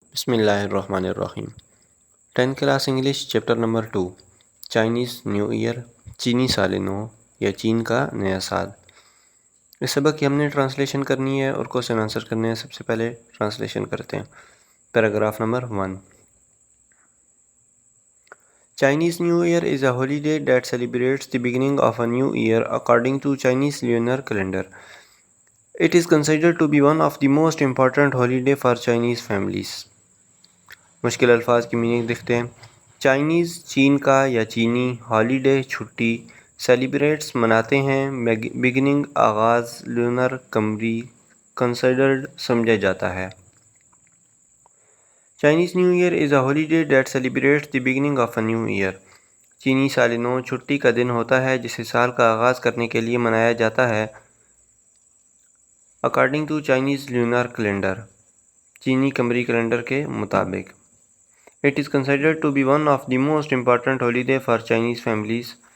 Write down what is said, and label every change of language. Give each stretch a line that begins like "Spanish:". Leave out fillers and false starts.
Urdu: بسم اللہ الرحمن الرحیم۔ 10th class English chapter number 2 Chinese new year, چینی سال نو یا چین کا نیا سال۔ اس سبق کی ہم نے ٹرانسلیشن کرنی ہے اور کوشچن آنسر کرنے ہیں۔ سب سے پہلے ٹرانسلیشن کرتے ہیں۔ Paragraph number 1۔
English: Chinese New Year is a holiday that celebrates the beginning of a new year according to Chinese lunar calendar. It is considered to be one of the most important holiday for Chinese families.
Urdu: مشکل الفاظ کی meaning دیکھتے ہیں۔ Chinese چین کا یا چینی holiday چھٹی، سیلیبریٹس مناتے ہیں، بگننگ آغاز، لونر قمری، کنسیڈرڈ سمجھا جاتا ہے۔
English: Chinese new year is a holiday that celebrates the beginning of a new year.
Urdu: چینی سال نو چھٹی کا دن ہوتا ہے جسے سال کا آغاز کرنے کے لیے منایا جاتا ہے۔
English: according to Chinese lunar calendar,
Urdu: چینی قمری کیلنڈر کے مطابق۔
English: It is considered to be one of the most important holiday for Chinese families.